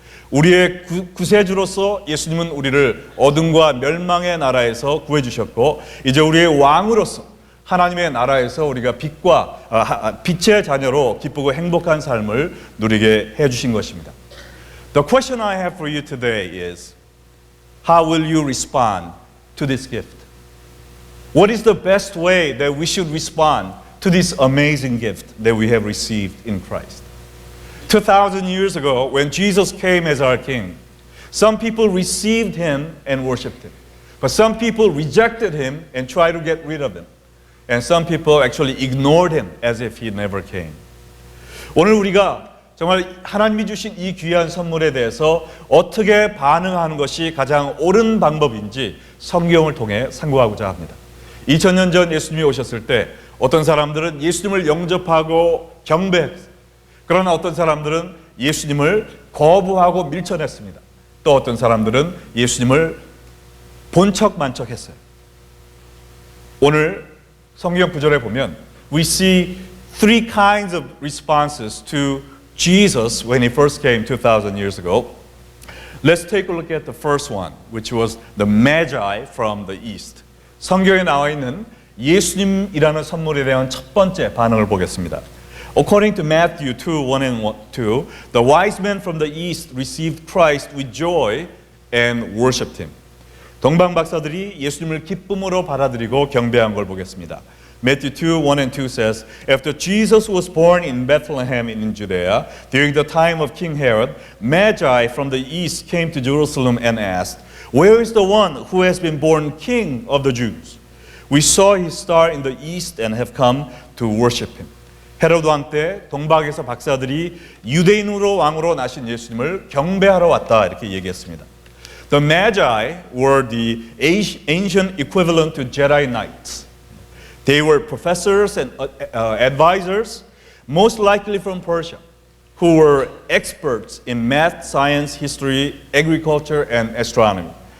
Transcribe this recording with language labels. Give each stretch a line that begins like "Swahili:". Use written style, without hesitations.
Korean: 우리의 구세주로서 예수님은 우리를 어둠과 멸망의 나라에서 구해주셨고 이제 우리의 왕으로서 하나님의 나라에서 우리가 빛의 자녀로 기쁘고 행복한 삶을 누리게 해주신 것입니다.
English: The question I have for you today is, how will you respond to this gift? What is the best way that we should respond to this amazing gift that we have received in Christ? 2,000 years ago, when Jesus came as our King, some people received Him and worshiped Him. But some people rejected Him and tried to get rid of Him. And some people actually ignored Him as if He never came.
Korean: 오늘 우리가 정말 하나님이 주신 이 귀한 선물에 대해서 어떻게 반응하는 것이 가장 옳은 방법인지 성경을 통해 상고하고자 합니다. 2000년 전 예수님이 오셨을 때 어떤 사람들은 예수님을 영접하고 경배했어요. 그러나 어떤 사람들은 예수님을 거부하고 밀쳐냈습니다. 또 어떤 사람들은 예수님을 본척만척했어요. 오늘 성경 구절에 보면
English: we see three kinds of responses to Jesus when He first came 2,000 years ago. Let's take a look at the first one, which was the Magi from the East.
Korean: 성경에 나와 있는 예수님이라는 선물에 대한 첫 번째 반응을 보겠습니다.
English: According to Matthew 2:1 and 2, the wise men from the east received Christ with joy and worshipped Him.
Korean: 동방 박사들이 예수님을 기쁨으로 받아들이고 경배한 걸 보겠습니다.
English: Matthew 2:1 and 2 says, After Jesus was born in Bethlehem in Judea, during the time of King Herod, Magi from the east came to Jerusalem and asked, Where is the one who has been born King of the Jews? We saw his star in the east and have come to worship him.
Korean: 헤로드 왕 때 동방에서 박사들이 유대인으로 왕으로 나신 예수님을 경배하러 왔다 이렇게 얘기했습니다.
English: The Magi were the ancient equivalent to Jedi Knights. They were professors and advisors, most likely from Persia, who were experts in math, science, history, agriculture, and astronomy.